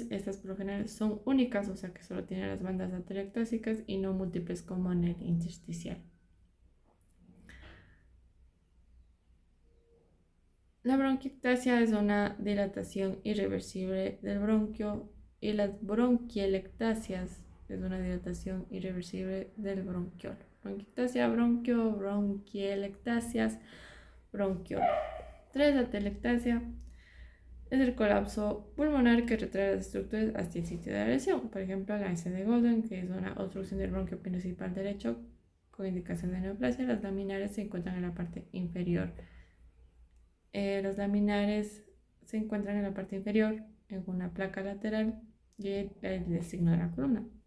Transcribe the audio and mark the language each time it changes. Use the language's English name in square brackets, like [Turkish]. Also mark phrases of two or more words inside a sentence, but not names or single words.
[Spanish] Estas por lo general son únicas, o sea que solo tienen las bandas atelectásicas y no múltiples como en el intersticial. La bronquiectasia es una dilatación irreversible del bronquio y las bronquielectasias es una dilatación irreversible del bronquiolo. Bronquiectasia, bronquio, bronquielectasias, bronquiolo. 3. Atelectasia es el colapso pulmonar que retrae las estructuras hasta el sitio de la lesión. Por ejemplo, la S de Golden, que es una obstrucción del bronquio principal derecho con indicación de neoplasia. Las laminares se encuentran en la parte inferior. Los laminares se encuentran en la parte inferior, en una placa lateral y el signo de la columna.